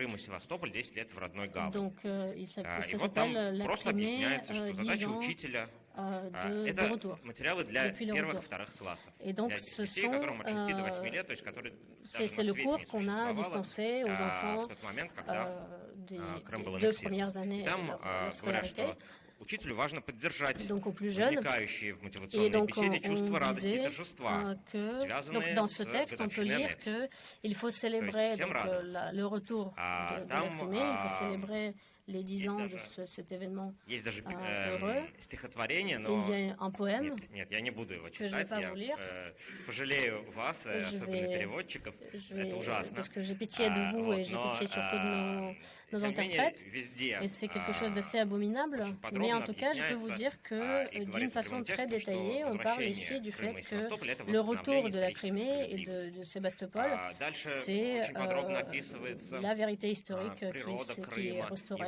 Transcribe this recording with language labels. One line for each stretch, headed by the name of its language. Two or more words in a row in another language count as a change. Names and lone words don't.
French: Donc, ça s'appelle la Crimée 10 ans de retour, depuis le retour. Et donc, c'est le cours qu'on a dispensé aux enfants des 2 premières années de leur scolarité.
Russian: Учителю важно поддержать
French: donc aux plus jeunes.
Russian: возникающие в
French: Et
Russian: мотивационной
French: donc
Russian: беседе чувства радости и
French: disait
Russian: торжества,
French: que donc
Russian: связанные
French: dans
Russian: с
French: ce texte, on peut
Russian: годовщиной
French: lire
Russian: аннексии.
French: qu'il faut célébrer donc, le retour de la Crimée, il faut célébrer les 10 ans de cet événement
Russian: Есть даже
French: heureux.
Russian: стихотворение,
French: Il
Russian: но
French: y a un poème
Russian: нет, я не буду его
French: que je vais
Russian: читать.
French: pas
Russian: Я
French: vous lire.
Russian: пожалею вас, особенно переводчиков. Это ужасно.
French: Parce que j'ai pitié de vous et j'ai pitié surtout de nos interprètes. Et c'est quelque chose d'assez abominable. Mais en tout cas, je peux vous dire que d'une façon très détaillée, on parle ici du fait que le retour de la Crimée et de Sébastopol, c'est la vérité historique qui est restaurée.